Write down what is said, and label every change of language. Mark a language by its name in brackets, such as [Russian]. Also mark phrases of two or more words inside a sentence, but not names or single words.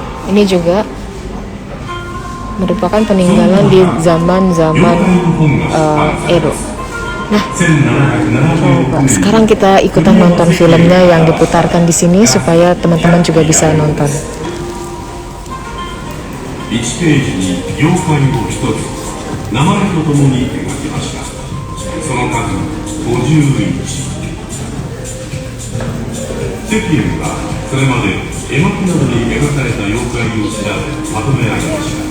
[Indonesian] Ini juga merupakan peninggalan di zaman-zaman Edo. Nah, coba sekarang kita ikutan nonton filmnya yang diputarkan di sini supaya teman-teman juga bisa nonton. [Japanese] 1 ページに妖怪を1つ名前とともに描きました。その数51。世間はそれまで絵巻などに描かれた妖怪を調べまとめ上げました。